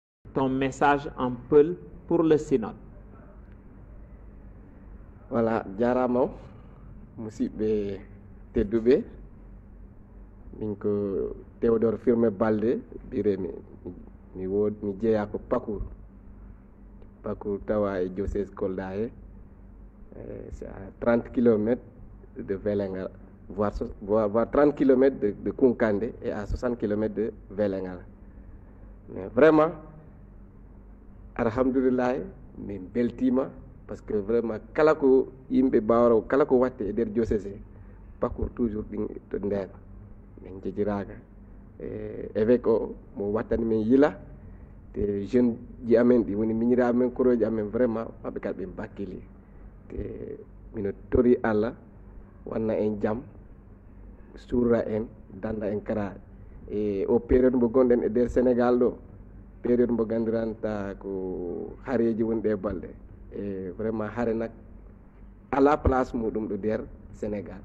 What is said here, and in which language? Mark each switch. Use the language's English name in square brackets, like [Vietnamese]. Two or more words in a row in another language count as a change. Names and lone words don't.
[French] ton message en Peul pour le synode. Voilà, [Fula] jarama musidɓe tedduɓe min ko Théodore Firme Balde biremi mi jeeya ko Pakour tawa e diocèse Kolda [French] c'est à 30 km de Vélingara, voire 30 km de Kounkandé et à 60 km de Vélingara. Mais vraiment, [Fula] alhamdulillah, min beltima [French] parce que vraiment [Fula] kala ko yimɓe bawra kala ko watte e nder diocèse Pakour toujours ɗin to nder min jejiraga évêque o mo wattani min yila te jeune ji amen ɗi woni miñiraɓe men koroji amen vraiment maɓɓe kadi ɓe bakkili te mino tori Allah wanna en jaam surra en danda en kara e o période mo gonɗen e nder Sénégal ɗo période mo gandiranta ko haareji woni ɗe balɗe e vraiment haare nak ala place muɗum ɗo nder Sénégal.